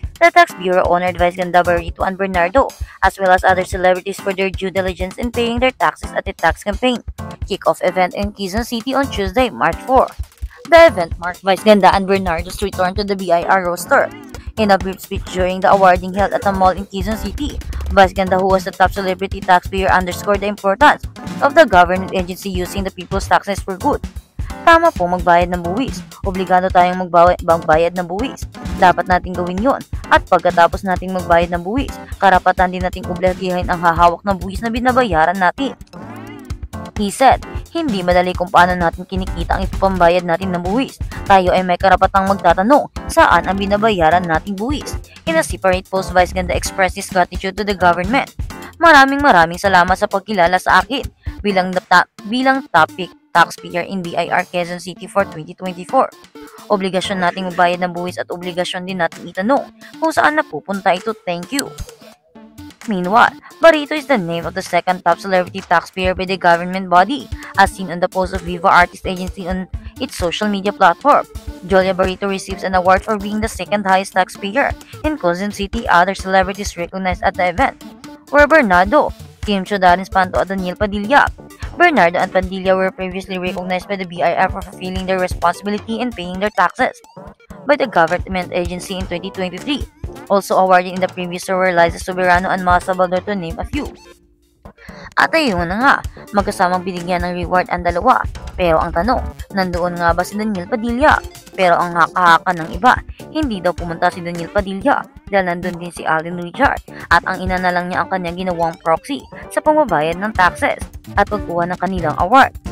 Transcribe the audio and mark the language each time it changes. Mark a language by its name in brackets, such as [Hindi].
[English] The Tax Bureau honored Vice Ganda Barito and Bernardo, as well as other celebrities for their due diligence in paying their taxes at the tax campaign kick-off event in Quezon City on Tuesday, March 4. The event marked Vice Ganda and Bernardo's return to the BIR roster. In a brief speech during the awarding held at a mall in Quezon City, Vice Ganda, who was the top celebrity taxpayer, underscored the importance of the government agency using the people's taxes for good. [Filipino] Tama po magbayad ng buwis. Obligado tayong magbayad ng buwis. Dapat nating gawin yon. At pagkatapos nating magbayad ng buwis, karapatan din nating obligahin ang hahawak ng buwis na binabayaran natin. [English] He said, [Filipino] Hindi madali kung paano natin kinikita ang ipambayad natin ng buwis. Tayo ay may karapatang magtatanong saan ang binabayaran nating buwis. [English] In a separate post, Vice Ganda expressed his gratitude to the government. [Filipino] Maraming salamat sa pagkilala sa akin bilang [English] topic taxpayer in BIR Quezon City for 2024. [Filipino] Obligasyon nating magbayad ng buwis at obligasyon din nating itanong kung saan napupunta ito. [English] Thank you. Meanwhile, Barito is the name of the second top celebrity taxpayer by the government body, as seen on the post of Viva Artist Agency on its social media platform. Julia Barito receives an award for being the second highest taxpayer in Quezon City. Other celebrities recognized at the event were Bernardo, Kim Cho, Darren Espanto, at Daniel Padilla. Bernardo and Padilla were previously recognized by the BIR for fulfilling their responsibility and paying their taxes by the government agency in 2023. Also awarded in the previous year were Liza Soberano and Masa Baldor, to name a few. [Filipino] At ayun na nga, magkasamang binigyan ng reward ang dalawa. Pero ang tanong, nandoon nga ba si Daniel Padilla? Pero ang haka-haka ng iba, hindi daw pumunta si Daniel Padilla dahil nandun din si Alden Richard at ang ina na lang niya ang kanyang ginawang proxy sa pagbabayad ng taxes at pagkuha ng kanilang award.